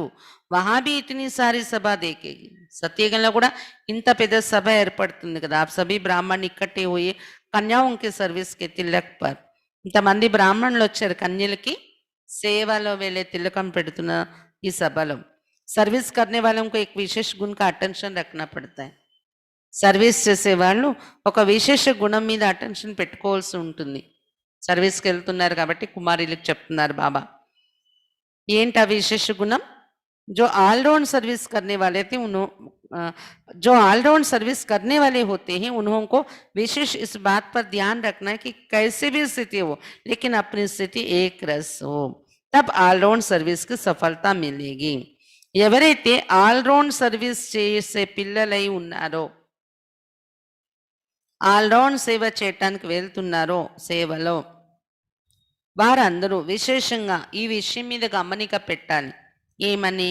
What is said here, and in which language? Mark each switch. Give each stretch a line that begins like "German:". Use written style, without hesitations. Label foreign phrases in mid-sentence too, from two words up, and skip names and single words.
Hindi: वहाभी इतनी सारी सभा देखेगी.
Telugu: సత్యగంలో కూడా ఇంత పెద్ద సభ ఏర్పడుతుంది కదా.
Hindi: आप सभी ब्राह्मण इकट्ठे हुए कन्याओं के सर्विस के तिलक पर.
Telugu: ఇంతమంది బ్రాహ్మణులు వచ్చారు కన్యలకి సేవలో వెళ్ళే తిలకం పెడుతున్న ఈ సభలో.
Hindi: सर्विस करने वालों को एक विशेष गुण का अटेंशन रखना पड़ता है.
Telugu: సర్వీస్ చేసేవాళ్ళు ఒక విశేష గుణం మీద అటెన్షన్ పెట్టుకోవాల్సి ఉంటుంది. సర్వీస్కి వెళ్తున్నారు కాబట్టి కుమారులకు చెప్తున్నారు బాబా. ఏంటి ఆ విశేష గుణం?
Hindi: जो
English: all-round service
Hindi: करने वाले थे जो
English: all-round service
Hindi: करने वाले होते हैं उन्हों को विशेष इस बात पर ध्यान रखना है कि कैसे भी स्थिति हो लेकिन अपनी स्थिति एक रस हो, तब
English: all-round service
Hindi: की सफलता मिलेगी.
Telugu: ఎవరైతే
English: all-round service
Telugu: చేసే పిల్లలై ఉన్నారో, ఆల్రౌండ్ సేవ చేయటానికి వెళ్తున్నారో సేవలో, వారందరూ విశేషంగా ఈ విషయం మీద గమనిక పెట్టాలి. ఏమని?